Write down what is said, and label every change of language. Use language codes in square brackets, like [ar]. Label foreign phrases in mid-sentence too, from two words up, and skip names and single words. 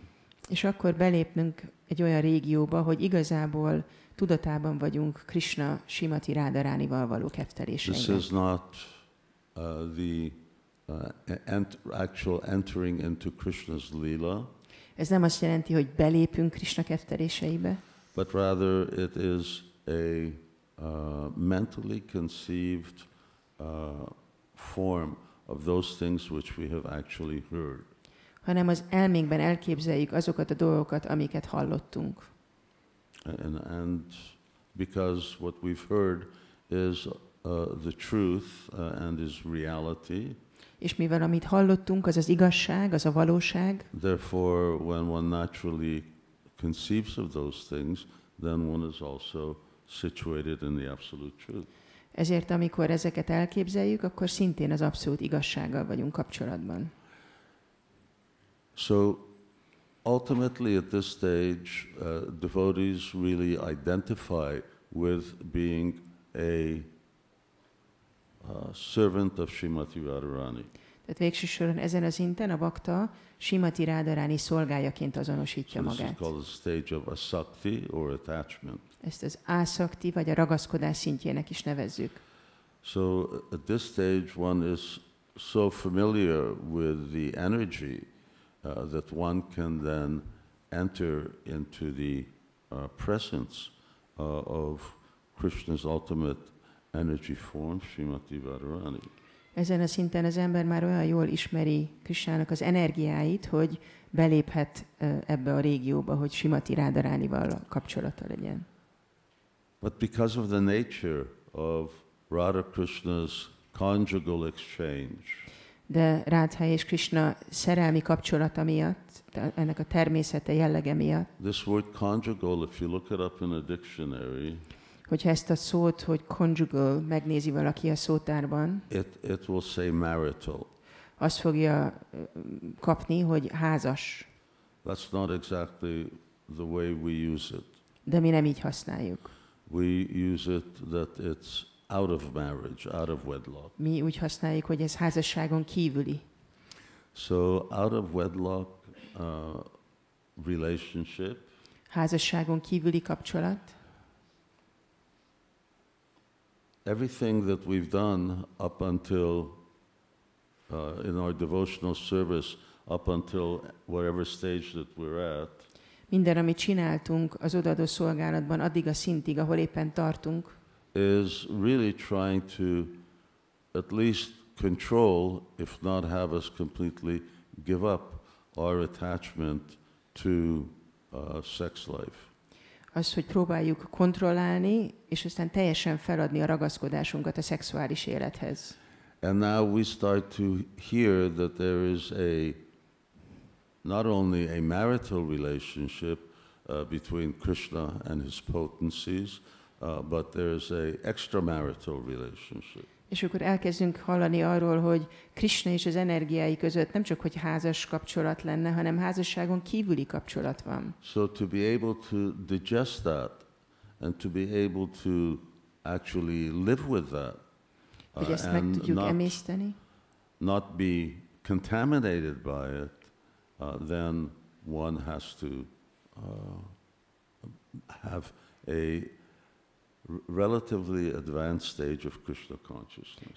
[hu] És akkor belépnünk egy olyan régióba, hogy igazából tudatában vagyunk Krishna Srimati Radharanival való ketteléseinek. [en] This is not the actual entering into Krishna's lila. [hu] Ez nem azt jelenti, hogy belépünk Krishna ketteléseibe. [en] But rather it is a mentally conceived form of those things which we have actually heard. [hu] Hanem az elménkben elképzeljük azokat a dolgokat, amiket hallottunk. [en] And because what we've heard is the truth and is reality. [hu] És mivel amit hallottunk, az az igazság, az a valóság. [en] Therefore, when one naturally conceives of those things, then one is also situated in the absolute truth. [hu] Ezért, amikor ezeket elképzeljük, akkor szintén az abszolút igazsággal vagyunk kapcsolatban. [en] So, ultimately at this stage, devotees really identify with being a servant of Srimati Radharani. [hu] Tehát végső soron ezen a szinten a bakta Śrīmati Radharāni szolgájaként azonosítja [en] So this is [hu] magát. [en] called the stage of asakti or attachment. [hu] Ezt az ásakti vagy a ragaszkodás szintjének is nevezzük. [en] So at this stage one is so familiar with the energy that one can then enter into the presence of Krishna's ultimate energy form, Śrīmati Radharāni. [hu] Ezen a szinten az ember már olyan jól ismeri Kṛṣṇának az energiáit, hogy beléphet ebbe a régióba, hogy Śrīmati Radharānival kapcsolata legyen. [en] But because of the nature of Radha Krishna's conjugal exchange, [hu] De Rádha és Kṛṣṇa szerelmi kapcsolata miatt, ennek a természete, jellege miatt, [en] this word conjugal, if you look it up in a dictionary, [hu] hogyha ezt a szót, hogy conjugal megnézi valaki a szótárban, [en] it will say marital. [hu] azt fogja kapni, hogy házas. [en] That's not exactly the way we use it. [hu] De mi nem így használjuk. [en] We use it that it's out of marriage, out of wedlock. [hu] Mi úgy használjuk, hogy ez házasságon kívüli. [en] So out of wedlock relationship, [hu] Házasságon kívüli kapcsolat. [en] everything that we've done up until in our devotional service, up until whatever stage that we're at, [hu] Minden, amit csináltunk az odaadó szolgálatban, addig a szintig, ahol éppen tartunk, [en] is really trying to at least control, if not have us completely give up our attachment to sex life. [hu] az, hogy próbáljuk kontrollálni, és aztán teljesen feladni a ragaszkodásunkat a szexuális élethez. [en] And now we start to hear that there is not only a marital relationship between Kṛṣṇa and his potencies, but there is an extramarital relationship. [hu] És akkor elkezdünk hallani arról, hogy Kṛṣṇa és az energiái között nem csak hogy házas kapcsolat lenne, hanem házasságon kívüli kapcsolat van. [en] So to be able to digest that and to be able to actually live with that [hu] Hogy ezt meg tudjuk emészteni, [en] not be contaminated by it, then one has to have a relatively advanced stage of Krishna consciousness.